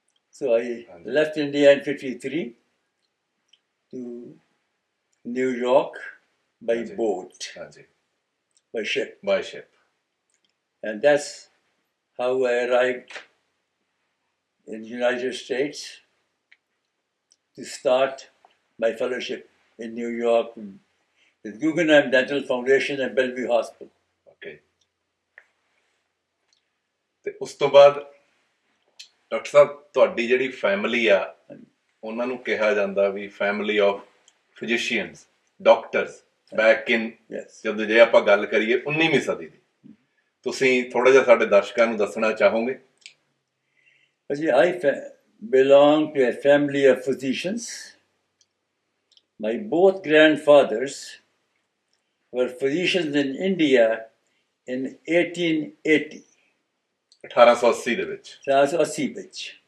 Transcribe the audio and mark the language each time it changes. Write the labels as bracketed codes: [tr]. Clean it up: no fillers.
[en] So I left India in 53 to New York by boat, by ship. By ship. And that's how I arrived in the United States to start my fellowship in New York with Guggenheim Dental Foundation and Bellevue Hospital. [pa] Okay ਤੇ ਉਸ ਤੋਂ ਬਾਅਦ doctor ਸਾਹਿਬ ਤੁਹਾਡੀ ਜਿਹੜੀ family ਆ ਉਹਨਾਂ ਨੂੰ ਕਿਹਾ ਜਾਂਦਾ ਵੀ family of physicians doctors back in [en] Yes. [pa] ਜਦੋਂ ਜੇ ਆਪਾਂ ਗੱਲ ਕਰੀਏ 19ਵੀਂ ਸਦੀ ਦੀ ਤੁਸੀਂ ਥੋੜਾ ਜਿਹਾ ਸਾਡੇ ਦਰਸ਼ਕਾਂ ਨੂੰ ਦੱਸਣਾ ਚਾਹੋਗੇ [en] I belong to a family of physicians. My both grandfathers were physicians in India in 1880. [pa] 1880 ਦੇ ਵਿੱਚ 1880 ਵਿੱਚ.